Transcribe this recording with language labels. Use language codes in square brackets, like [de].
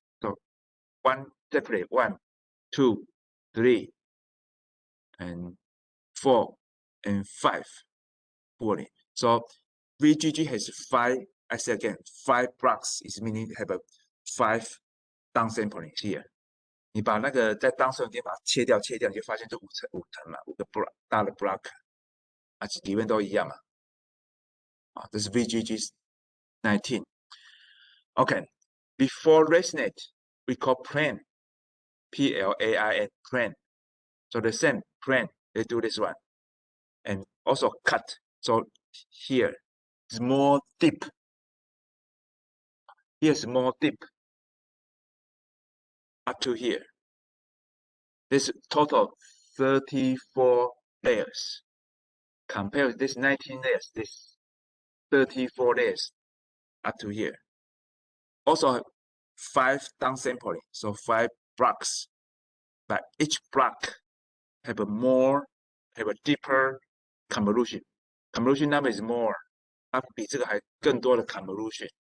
[en] So one separate, 1, 2, 3, and 4, and 5 pooling. So VGG has 5, I say again, 5 blocks is meaning have a 5 downsampling here. [zh] 你把那个在downsampling把它切掉，你就发现就5层嘛，5个 block 大的 block 啊，里面都一样嘛。啊，这是 [en] VGG 19. Okay, before ResNet, we call plan, P-L-A-I-N, plan. So the same plan, they do this one, and also cut. So here is more deep. Here's more deep up to here. This total 34 layers. Compare with this 19 layers, this 34 layers up to here. Also 5 downsampling, so 5 blocks. But each block have a deeper convolution. Convolution number is more. [zh] 它比这个还更多的 convolution.